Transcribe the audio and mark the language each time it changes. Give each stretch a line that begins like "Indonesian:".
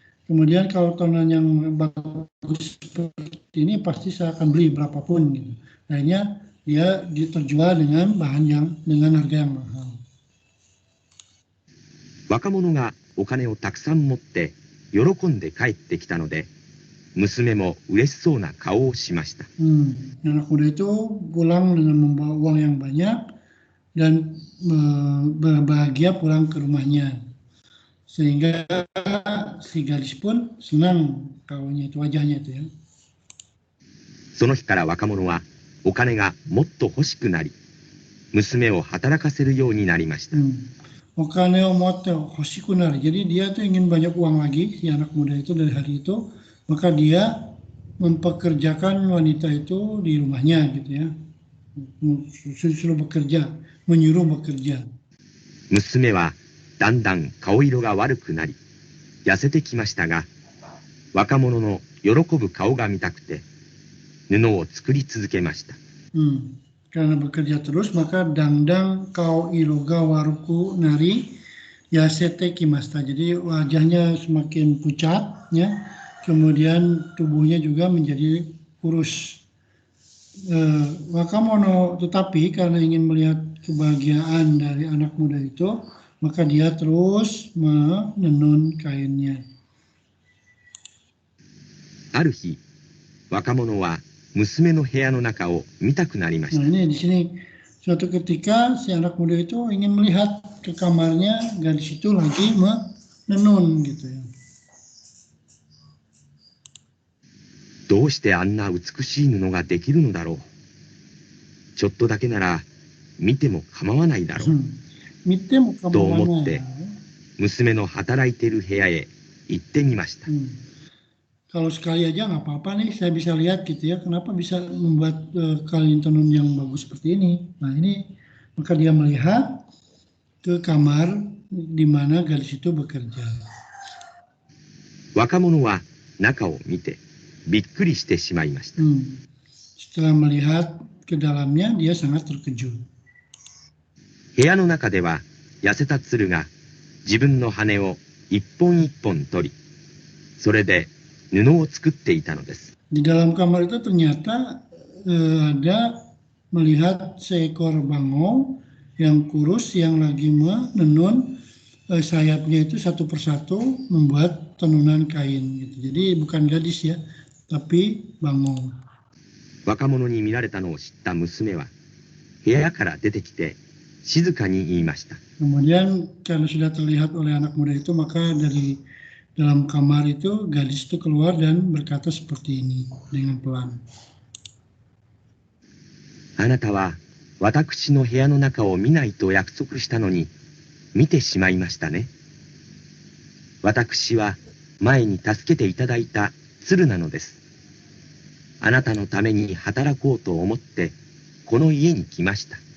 Indonesian: Kemudian kalau tenunan yang bagus seperti ini pasti saya akan beli berapapun gitu. Akhirnya dia terjual dengan harga yang mahal.
Japanese: 若者がお金をたくさん持って喜んで帰ってきたので、娘も嬉しそうな顔をしました。
Indonesian: Anak muda itu pulang dengan membawa uang yang banyak dan berbahagia pulang ke rumahnya. Sehingga si gadis pun senang kaunya itu, wajahnya itu ya.
Japanese: その日から若者はお金がもっと欲しくなり、娘を働かせるようになりました。 Okane omote hoshikunari.
Indonesian: Jadi dia tuh ingin banyak uang lagi, si anak muda itu dari hari itu. Maka dia mempekerjakan wanita itu di rumahnya gitu ya. Suruh bekerja, menyuruh bekerja.
Japanese: 娘はだんだん顔色が悪くなり、痩せてきましたが、若者の喜ぶ顔が見たくて、布を作り続けました。
Indonesian: Karena bekerja terus, maka
Japanese: dangdang kau iroga waruku nari yasete kimasta.
Indonesian: Jadi wajahnya semakin pucat, ya. Kemudian tubuhnya juga menjadi kurus. Wakamono, tetapi karena ingin melihat kebahagiaan dari anak muda itu, maka dia terus menenun kainnya.
Japanese: ある日、若者は娘の部屋の中を見たくなりました。
Indonesian: Nah ini di sini suatu ketika si anak muda itu ingin melihat ke kamarnya, gadis itu lagi menenun gitu ya.
Japanese: どうしてあんな美しい布ができるのだろう。ちょっとだけなら見ても構わないだろう。と思って娘の働いている部屋へ行ってみました。
Indonesian: Kalau sekali aja nggak apa-apa nih, saya bisa lihat gitu ya, kenapa bisa membuat kain tenun yang bagus seperti ini. Nah ini, maka dia melihat ke kamar di mana gadis itu bekerja.
Japanese: 若者は中を見てびっくりしてしまいました。
Indonesian: Setelah melihat ke dalamnya, dia sangat terkejut.
Japanese: 部屋の中では痩せた鶴が自分の羽を一本一本取り、それで布を作っていたのです。
Indonesian: Di dalam kamar itu ternyata ada melihat seekor bangau yang kurus yang lagi menenun sayapnya itu satu persatu membuat tenunan kain gitu. Jadi bukan gadis ya, tapi bangau.
Japanese: 若者に見られたのを知った娘は部屋から出てきて静かに言いました。
Indonesian: Kemudian karena sudah terlihat oleh anak muda itu, maka dari dalam kamar itu gadis itu keluar dan berkata seperti ini dengan pelan.
Japanese: あなたは私の部屋の中を見ないと約束したのに見てしまいましたね。私は前に助けていただいた鶴なのです。あなたのために働こうと思ってこの家に来ました。